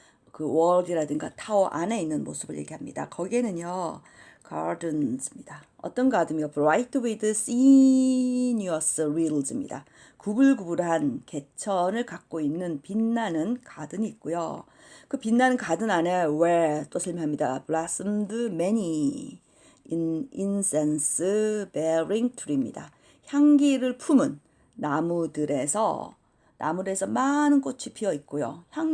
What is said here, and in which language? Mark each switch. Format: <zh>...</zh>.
<ko>그 월이라든가 타워 안에 있는 모습을 얘기합니다. 거기에는요. gardens입니다. 어떤 가든이요?</ko> <en>bright with sinuous riels입니다.</en> <ko>구불구불한 개천을 갖고 있는 빛나는 가든이 있고요. 그 빛나는 가든 안에 where 또 설명합니다.</ko> <en>blossomed many incense bearing tree입니다.</en> <ko>향기를 품은 나무들에서 많은 꽃이 피어 있고요.</ko>